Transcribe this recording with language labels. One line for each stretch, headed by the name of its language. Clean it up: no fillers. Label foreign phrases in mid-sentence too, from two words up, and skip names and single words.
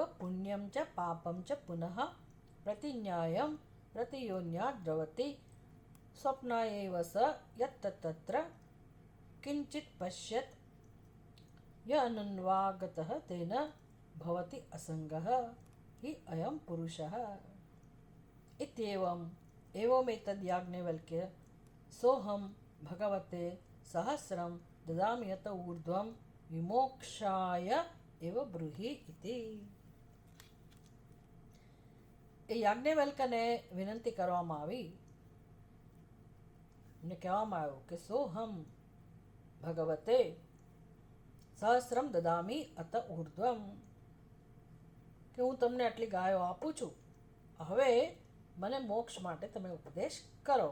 Sanskrit: પુણ્યમ ચ પાપમ ચ પુનઃ પ્રતિન્યાયમ પ્રતિયોન્યાદ દ્રવતિ સ્વપ્નાયૈવ સ યત્તત્ર કિંચિત પશ્યત ય અનન્વાગતઃ તેન ભવતિ અસંગઃ हि અયમ પુરુષः इत्येवम् एवमेतद्याज्ञवल्क्य सोऽहं भगवते सहस्रं ददामि यत ऊर्ध्वं विमोक्षाय एव ब्रूहि इति.
Gujarati: એ યાજ્ઞવલ્ક્યને વિનંતી કરવામાં આવી અને કહેવામાં આવ્યું કે
Sanskrit: સોહમ ભગવતે સહસ્રમ દદામી અત ઊર્ધ્વમ,
Gujarati: કે હું તમને આટલી ગાયો આપું છું, હવે મને મોક્ષ માટે તમે ઉપદેશ કરો.